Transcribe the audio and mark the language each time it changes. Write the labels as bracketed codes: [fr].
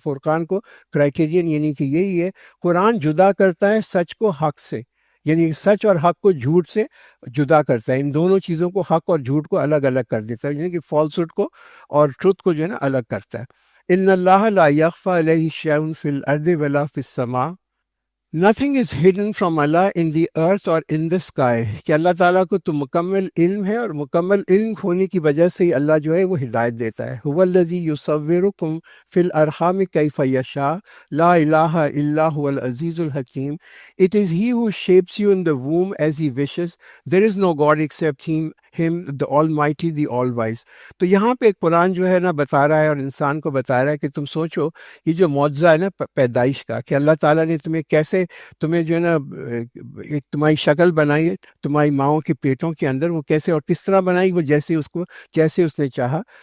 [ur] فرقان کو کرائٹیرین یعنی کہ یہی ہے، قرآن جدا کرتا ہے سچ کو حق سے، یعنی سچ اور حق کو جھوٹ سے جدا کرتا ہے. ان دونوں چیزوں کو، حق اور جھوٹ کو الگ الگ کر دیتا ہے، یعنی کہ فالسہڈ کو اور ٹروتھ کو جو ہے نا الگ کرتا ہے. [ar] ان اللہ لا یخفی علیہ شیء فی الارض ولا فی السماء. [en] Nothing is hidden from Allah in the earth or in the sky. [ur] کہ اللہ تعالیٰ کو تو مکمل علم ہے، اور مکمل علم ہونے کی وجہ سے ہی اللہ جو ہے وہ ہدایت دیتا ہے. [ar] هو الذی یصورکم فی الارحام کیف یشاء لا الہ الا هو العزیز الحکیم. [en] It is he who shapes you in the womb as he wishes. There is no God except him, the Almighty, the All-Wise. [ur] تو یہاں پہ قرآن جو ہے نا بتا رہا ہے اور انسان کو بتا رہا ہے کہ تم سوچو یہ جو معجزہ ہے نا پیدائش کا، کہ اللہ تعالیٰ نے تمہیں کیسے، تمہیں جو ہے نا ایک تمہاری شکل بنائی ہے تمہاری ماؤں کے پیٹوں کے اندر، وہ کیسے اور کس طرح بنائی، وہ جیسے اس نے چاہا.